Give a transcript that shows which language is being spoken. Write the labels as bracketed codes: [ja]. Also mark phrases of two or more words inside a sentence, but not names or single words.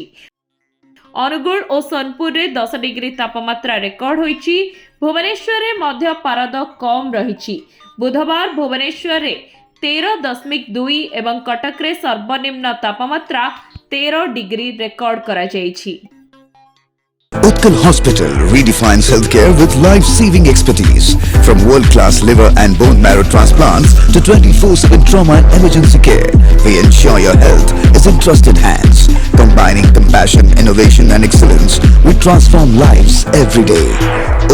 [or] ଅନୁଗୁଳ ଓ ସୋନପୁରରେ 10 ଡିଗ୍ରୀ ତାପମାତ୍ରା ରେକର୍ଡ ହୋଇଛି। ଭୁବନେଶ୍ୱରରେ ମଧ୍ୟ ପାରଦ କମ୍ ରହିଛି। ବୁଧବାର ଭୁବନେଶ୍ୱରରେ 13.2 ଏବଂ କଟକରେ ସର୍ବନିମ୍ନ ତାପମାତ୍ରା 13 ଡିଗ୍ରୀ ରେକର୍ଡ କରାଯାଇଛି। [en] Utkal Hospital redefines healthcare with life-saving expertise. From world-class liver and bone marrow transplants to 24/7 trauma and emergency care, we ensure your health is in trusted hands. Combining compassion, innovation and excellence, we transform lives every day.